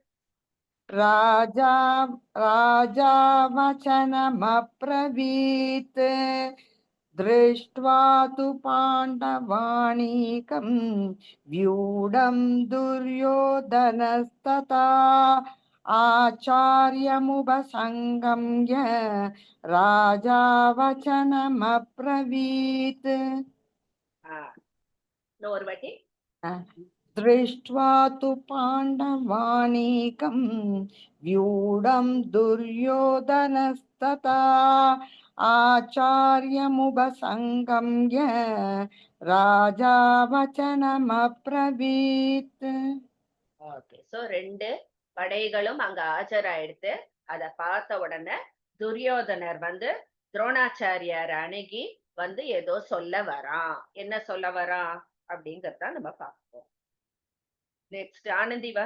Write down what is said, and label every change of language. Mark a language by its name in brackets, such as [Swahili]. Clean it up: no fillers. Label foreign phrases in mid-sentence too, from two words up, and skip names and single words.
[Sanskrit] राजा वचनमब्रवीत् दृष्ट्वा तु पाण्डवानीकं व्यूढं दुर्योधनस्तथा आचार्यमुपसङ्गम्य राजा वचनमब्रवीत् [Tamil] இன்னொரு வாட்டி. [Sanskrit] दृष्ट्वा तु पाण्डवानीकं व्यूढं दुर्योधनस्तथा आचार्यमुपसङ्गम्य राजा वचनमब्रवीत्. [English] okay so [Tamil] 2 படைகளும் அங்க ஆஜராயிடுத்து. அத பார்த்த உடனே துரியோதனர் வந்து துரோணாச்சாரியார் அணுகி வந்து ஏதோ சொல்ல வரான். என்ன சொல்ல வரான் அப்படிங்கறத நம்ம பார்ப்போம். நெக்ஸ்ட் ஆனந்தி வா.